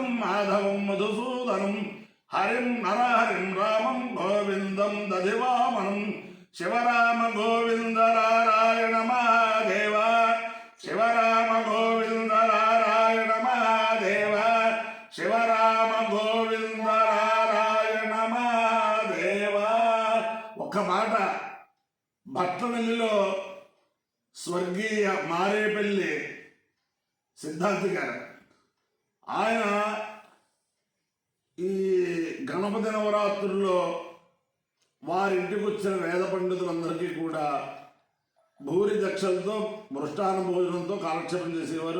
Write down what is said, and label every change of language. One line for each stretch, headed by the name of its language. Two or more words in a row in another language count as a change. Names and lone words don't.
Sanskrit: माधवं मधुसूदनं हरिं नरहरिं रामं गोविन्दं दधिवामनं शिवराम गोविंद नारायण महादेव शिवराम गोविंद नारायण महादेव शिवराम गोविंद नारायण महादेव
Telugu: ఒక మాట భట్లనెల్లిలో స్వర్గీయ మారేపల్లి సిద్ధాంతి గారు ఆయన ఈ గణపతి నవరాత్రుల్లో వారింటికి వచ్చిన వేద పండితులందరికీ కూడా భూరి దక్షలతో మృష్టాన భోజనంతో కాలక్షేపం చేసేవారు.